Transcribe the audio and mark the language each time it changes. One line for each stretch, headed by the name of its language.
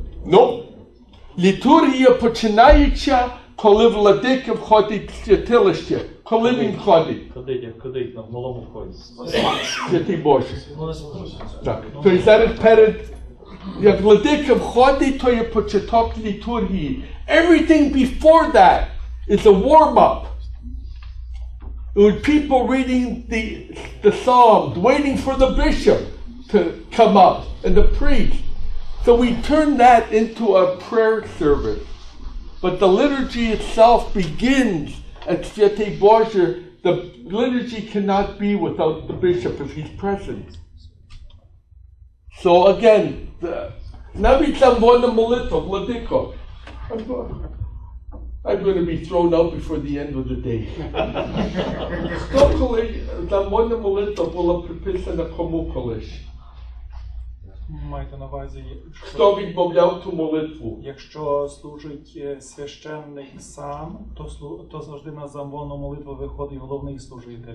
Ukrainian: Ну, літургія починається, коли владика входить в святилище. Коли він ходить? Ходить на малому вході. Святий Боже. Так. Тобто зараз перед, як владика входить, то є початок літургії.
English: Everything before that is a warm-up. With people reading the Psalms, waiting for the bishop to come up, and the priest. So we turn that into a prayer service. But the liturgy itself begins at Świętej Boże. The liturgy cannot be without the bishop if he's present. So again,
Ukrainian: навіть замовна молитва, владико.
English: I'm going to be thrown out before the end of the day.
Ukrainian: Коли замовна молитва була приписана кому колись? Маєте на увазі, Хто відмовляв ту молитву? якщо служить священник сам, то завжди на замовну молитву виходить головний служитель.